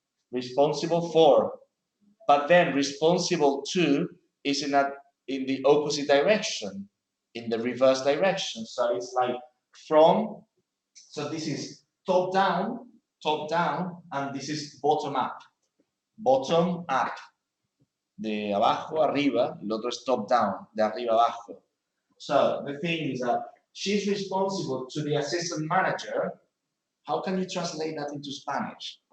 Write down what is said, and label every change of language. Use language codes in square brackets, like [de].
[en] Responsible for, but then responsible to is in the opposite direction, in the reverse direction. So it's like from, so this is top down, and this is bottom up. Bottom up. [es] De abajo arriba, el otro es top down, de arriba abajo. [en] So the thing is that she's responsible to the assistant manager. How can you translate that into Spanish?